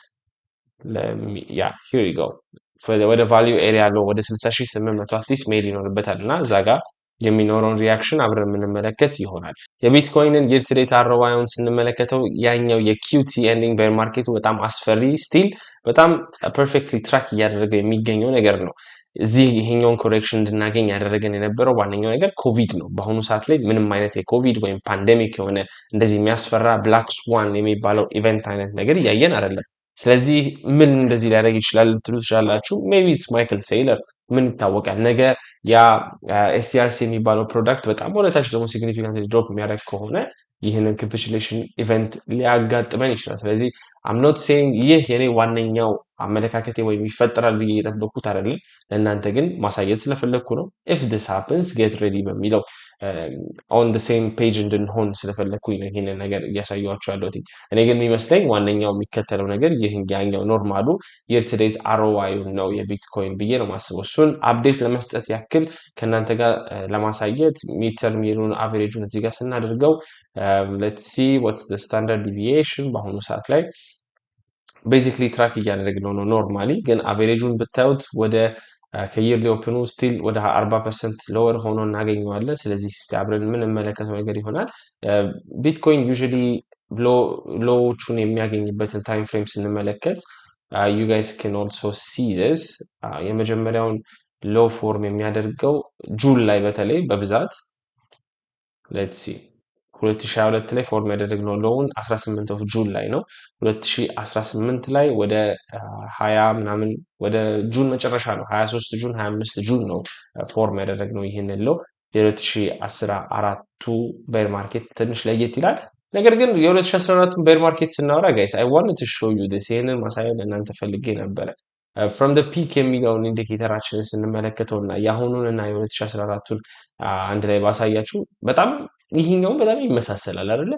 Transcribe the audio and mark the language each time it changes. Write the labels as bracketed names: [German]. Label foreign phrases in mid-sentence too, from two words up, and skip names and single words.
[English] here you go [Amharic] ወደ [English] value area low [Amharic] ወደ 60800 አትሊስት መሄድ ይኖርበታል እና እዛ ጋር የሚኖረውን ሪያክሽን አብረን የምንመለከት ይሆናል። የቢትኮይንን [English] year to date ROI- [Amharic] ን ስንመለከተው ያኛው የQT [English] ending bear market [Amharic] በጣም አስፈሪ ስቲል በጣም [English] perfectly track [Amharic] እያደረገው የሚገኘው ነገር ነው። እዚህ ይሄኛውን ኮሬክሽን እንድናገኝ ያደረገን የነበረው ዋነኛው ነገር ኮቪድ ነው። በአሁኑ ሰዓት ላይ ምንም አይነት የኮቪድ ወይም ፓንደሚክ የሆነ እንደዚህ የሚያስፈራ [English] black swan [Amharic] የሚባለው ኢቨንት አይነት ነገር እያየን አይደለም። ስለዚህ ምን እንደዚህ ሊያደርግ ይችላል ልትሉ ትችላላችሁ። [English] maybe it's Michael Saylor [Amharic] ምን ይታወቃል። ነገ ያ ኤስቲአርሲ የሚባለው ፕሮዳክት በጣም ወደታች ደግሞ [English] significantly drop [Amharic] የሚያደርግ ከሆነ ይህንን [English] capitulation event [Amharic] ሊያጋጥመን ይችላል። ስለዚህ [English] I'm not saying [Amharic] ይህ የኔ ዋነኛው አመለካከቴ ወይም ይፈጠራል ብዬ እየጠበቅኩት አይደለም። ለእናንተ ግን ማሳየት ስለፈለግኩ ነው። [English] if this happens get ready [Amharic] በሚለው [English] on the same page [Amharic] እንድንሆን ስለፈለግኩኝ ነው ይሄንን ነገር እያሳየኋችሁ ያለሁት። እኔ ግን የሚመስለኝ ዋነኛው የሚከተለው ነገር ያኛው ኖርማሉ [English] year to date ROI [Amharic] ነው የቢትኮይን ብዬ ነው ማስበው። እሱን አፕዴት ለመስጠት ያክል ከእናንተ ጋር ለማሳየት ሚድተርም የሆኑን አቨሬጁን እዚህ ጋር ስናደርገው [English] let's see what's the standard deviation [Amharic] በአሁኑ ሰዓት ላይ [English] basically track [Amharic] እያደረግነው ነው። ኖርማሊ ግን አቨሬጁን ብታዩት ወደ [English] yearly open still [Amharic] ወደ 40% ሎወር ሆኖ እናገኘዋለን። ስለዚህ እስቲ አብረን የምንመለከተው ነገር ይሆናል። ቢትኮይን [English] usually lows [Amharic] የሚያገኝበትን [English] time frame [Amharic] ስንመለከት [English] you guys can also see this [Amharic] የመጀመሪያውን [English] low form [Amharic] የሚያደርገው ጁን ላይ በተለይ በብዛት [English] let's see [Amharic] 2022 ላይ ፎርም ያደረግነው ሎውን [English] 18 of June [Amharic] ላይ ነው። 2018 ላይ ወደ 20 ምናምን ወደ ጁን መጨረሻ ነው 23 ጁን 25 ጁን ነው ፎርም ያደረግነው ይህንን ሎው። የ2014ቱ [English] bear market [Amharic] ትንሽ ለየት ይላል። ነገር ግን የ2014ቱን [English] bear market [Amharic] ስናወራ [English] guys I want to show you this [Amharic] ይህንን ማሳየት ለእናንተ ፈልጌ ነበረ። [English] from peak [Amharic] የሚለውን ኢንዲኬተራችንን ስንመለከተው እና የአሁኑን እና የ2014ቱን አንድ ላይ ባሳያችሁ በጣም ይሄኛው በጣም ይመሳሰላል አይደለ?